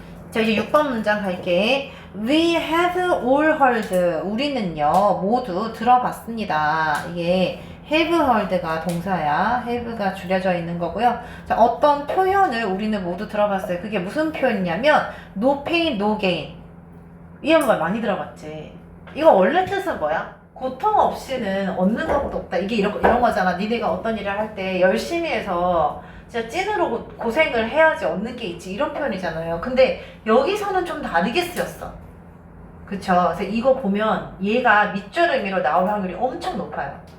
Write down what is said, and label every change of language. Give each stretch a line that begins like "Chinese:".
Korean: 자, 이제 6번 문장 갈게.
English: We have all heard.
Korean: 우리는요, 모두 들어봤습니다. 이게 have heard가 동사야. have가 줄여져 있는 거고요. 자, 어떤 표현을 우리는 모두 들어봤어요. 그게 무슨 표현이냐면
English: no pain, no gain.
Korean: 이 말 많이 들어봤지. 이거 원래 뜻은 뭐야? 고통 없이는 얻는 것도 없다. 이게 이런 거잖아. 니네가 어떤 일을 할 때 열심히 해서 진짜 찐으로 고생을 해야지 얻는 게 있지. 이런 표현이잖아요. 근데 여기서는 좀 다르게 쓰였어. 그쵸? 그래서 이거 보면 얘가 밑줄 의미로 나올 확률이 엄청 높아요.